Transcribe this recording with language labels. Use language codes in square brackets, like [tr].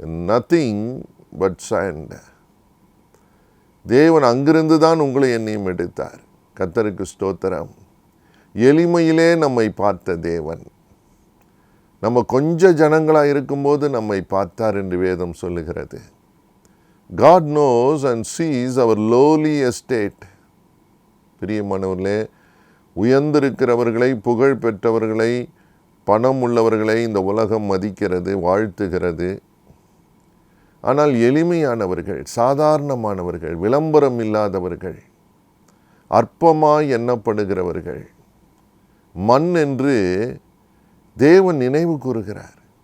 [en] Nothing but sand. [ta] தேவன் அங்கிருந்து தான் உங்களை என்னையும் எடுத்தார். கர்த்தருக்கு ஸ்தோத்திரம். எளிமையிலே நம்மை பார்த்த தேவன், நம்ம கொஞ்ச ஜனங்களாக இருக்கும்போது நம்மை பார்த்தார் என்று வேதம் சொல்லுகிறது. [en] God knows and sees our lowly estate. [ta] பிரியமானவர்களே, உயர்ந்திருக்கிறவர்களை, புகழ் பெற்றவர்களை, பணம் உள்ளவர்களை இந்த உலகம் மதிக்கிறது, வாழ்த்துகிறது. ஆனால் எளிமையானவர்கள், சாதாரணமானவர்கள், விளம்பரம் இல்லாதவர்கள், அற்பமாய் எண்ணப்படுகிறவர்கள், மண் என்று தேவன் நினைவு கூறுகிறார்.